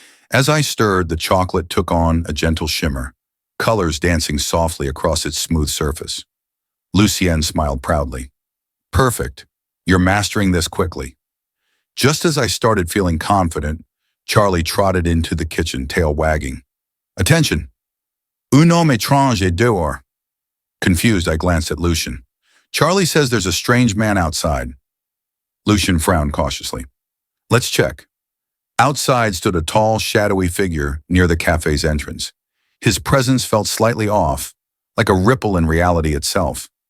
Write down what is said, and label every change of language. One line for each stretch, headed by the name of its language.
English: As I stirred, the chocolate took on a gentle shimmer, colors dancing softly across its smooth surface. Lucien smiled proudly. Perfect. You're mastering this quickly. Just as I started feeling confident, Charlie trotted into the kitchen, tail wagging. Attention!
French: Un homme étrange est dehors.
English: Confused, I glanced at Lucien. Charlie says there's a strange man outside. Lucien frowned cautiously. Let's check. Outside stood a tall, shadowy figure near the cafe's entrance. His presence felt slightly off, like a ripple in reality itself.